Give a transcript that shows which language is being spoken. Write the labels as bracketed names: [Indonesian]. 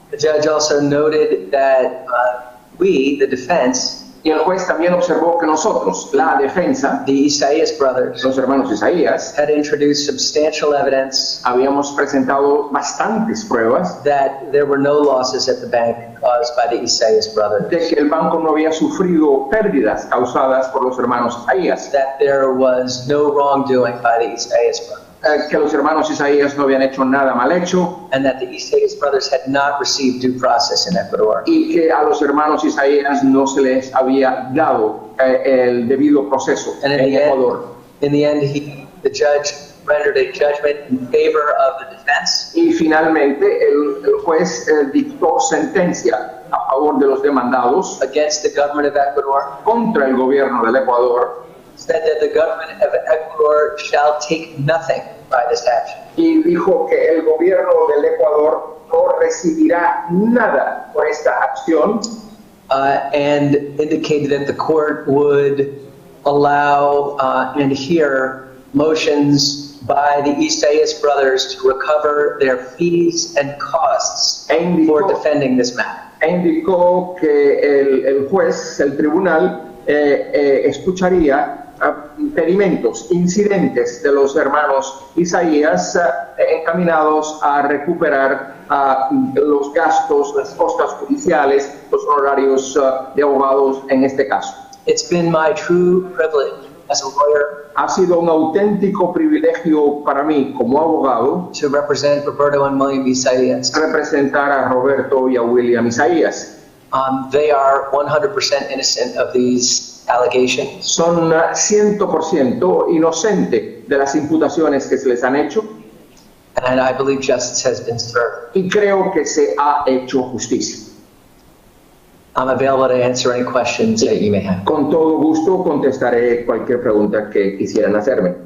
[English] The judge also noted that we, the defense, [Spanish] Y el juez también observó que nosotros, la defensa, [English] the Isaias brothers, [Spanish] los hermanos Isaías, [English] had introduced substantial evidence [Spanish] habíamos presentado bastantes pruebas [English] that there were no losses at the bank caused by the Isaias brothers, [Spanish] de que el banco no había sufrido pérdidas causadas por los hermanos Isaías, [English] that there was no wrongdoing by the Isaias brothers, [Spanish] que los hermanos Isaías no habían hecho nada mal hecho [English] and that the Isaias brothers had not received due process in Ecuador. [Spanish] y que a los hermanos Isaías no se les había dado el debido proceso [English] And [Spanish] en Ecuador. [English] in the end, the judge rendered a judgment in favor of the defense, [Spanish] Y finalmente el juez dictó sentencia a favor de los demandados [English] against the government of Ecuador, [Spanish] contra el gobierno del Ecuador [English] said that the government of Ecuador shall take nothing by this action. [Spanish] y dijo que el gobierno del Ecuador no recibirá nada por esta acción [English] and indicated that the court would allow and hear motions by the Isaias brothers to recover their fees and costs for defending this matter. [Spanish] Indicó que el juez, el tribunal, escucharía pedimentos, incidentes de los hermanos Isaías encaminados a recuperar los gastos, las costas judiciales, los honorarios de abogados en este caso. [English] It's been my true privilege as a lawyer [Spanish] Ha sido un auténtico privilegio para mí como abogado [English] to represent Roberto and William Isaias. [Spanish] representar a Roberto y a William Isaías. [English] They are 100% innocent of these allegations. [Spanish] Son 100% inocentes de las imputaciones que se les han hecho [English] And I believe justice has been served. [Spanish] y creo que se ha hecho justicia. [English] I'm available to answer any questions that you may have. [Spanish] Con todo gusto contestaré cualquier pregunta que quisieran hacerme.